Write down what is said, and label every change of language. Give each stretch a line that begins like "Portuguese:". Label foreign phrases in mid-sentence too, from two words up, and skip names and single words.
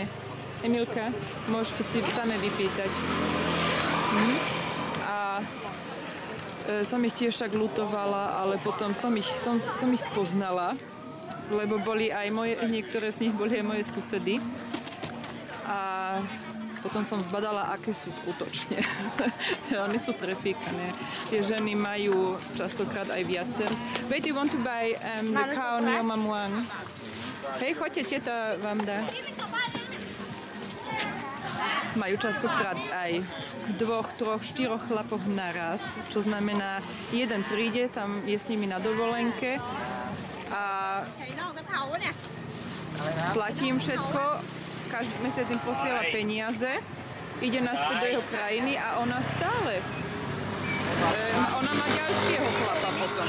Slovak: Emilka, môžete si same vypýtať. A som ich tiež tak ľutovala, ale potom som ich spoznala, lebo boli aj niektoré z nich boli aj moje susedy. A potom som zbadala, aké sú skutočne. Oni sú prefíkané. Tie ženy majú častokrát aj viacer.
English: Wait, you want to buy the cow near Mamuang?
Slovak: Hej, choďte, teta vám dá. Majú častokrát aj 2, 3, 4 chlapoch naraz, čo znamená, jeden príde, tam je s nimi na dovolenke a platí im všetko, každý mesiac im posiela peniaze, ide naspäť do jeho krajiny a ona stále, ona má ďalšieho chlapa potom.